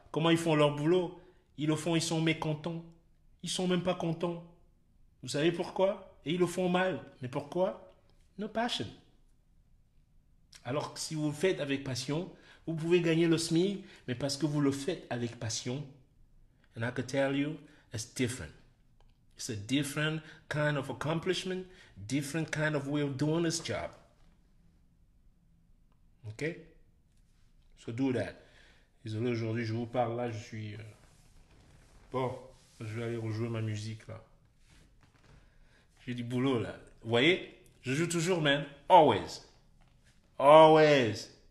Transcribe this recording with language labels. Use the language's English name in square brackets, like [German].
[French] Comment ils font leur boulot. Ils le font, ils sont mécontents. Ils sont même pas contents. Vous savez pourquoi? Et ils le font mal. Mais pourquoi? [English] No passion. [French] Alors que si vous le faites avec passion, vous pouvez gagner le SMIC, mais parce que vous le faites avec passion, [English] and I can tell you, it's different. It's a different kind of accomplishment, different kind of way of doing this job. Okay? So do that. [French] Désolé, aujourd'hui, je vous parle là, je suis... Bon, je vais aller rejouer ma musique là. J'ai du boulot là. Vous voyez? Je joue toujours, man. [English] Always. Always.